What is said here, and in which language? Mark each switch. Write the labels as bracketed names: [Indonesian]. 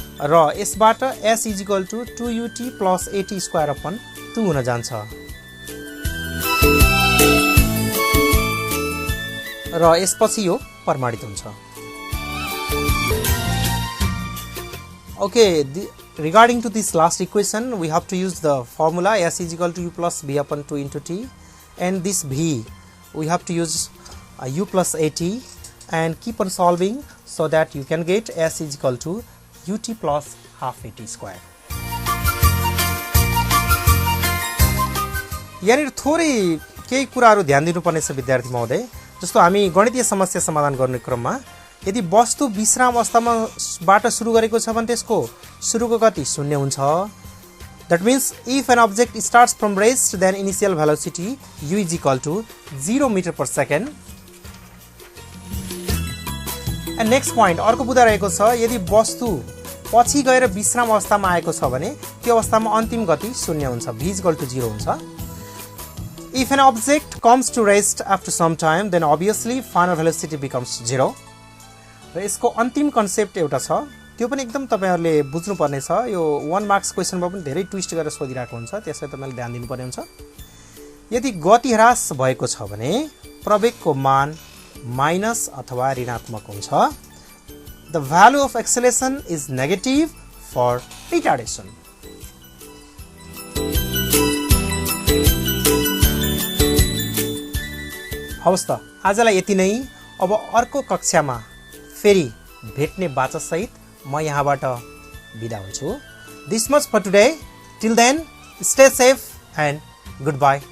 [Nepali] र यसबाट s = 2ut + at² upon 2 हुन जान्छ। र यसपछि यो प्रमाणित हुन्छ। [English] Okay, regarding to this last equation, we have to use the formula s = u + b upon 2 * t, and this v we have to use u + at and keep on solving so that you can get s = ut + half at²। [Nepali] यहाँनिर थोरै केही कुराहरू ध्यान दिनुपर्ने छ विद्यार्थी महोदय। जस्तो हामी गणितीय समस्या समाधान गर्ने क्रममा यदि वस्तु विश्राम अवस्थाबाट सुरु गरेको छ भने त्यसको सुरुको गति 0 हुन्छ। [English] That means if an object starts from rest, then initial velocity u = 0 m/s। And next point, [Nepali] अर्को बुदा रहेको छ यदि वस्तु पछि गएर विश्राम अवस्थामा आएको छ भने त्यो अवस्थामा अन्तिम गति 0 हुन्छ, v = 0 हुन्छ। [English] If an object comes to rest after some time, then obviously final velocity becomes 0। [Nepali] र यसको अन्तिम कन्सेप्ट एउटा छ, त्यो पनि एकदम तपाईहरुले बुझ्नु पर्ने छ। यो 1 मार्क्स क्वेशनमा पनि धेरै ट्विस्ट गरेर सोधिरहेको हुन्छ, त्यसलाई तपाईले ध्यान दिनुपर्ने हुन्छ। यदि गति ह्रास भएको छ भने प्रवेगको मान माइनस अथवा ऋणात्मक हुन्छ। The value of acceleration is negative for retardation। हवस् त, आजलाई यति नै। अब अर्को कक्षामा फेरि भेट्ने बाचा सहित म यहाँबाट बिदा हुन्छु। [English] This much for today. Till then, stay safe and goodbye.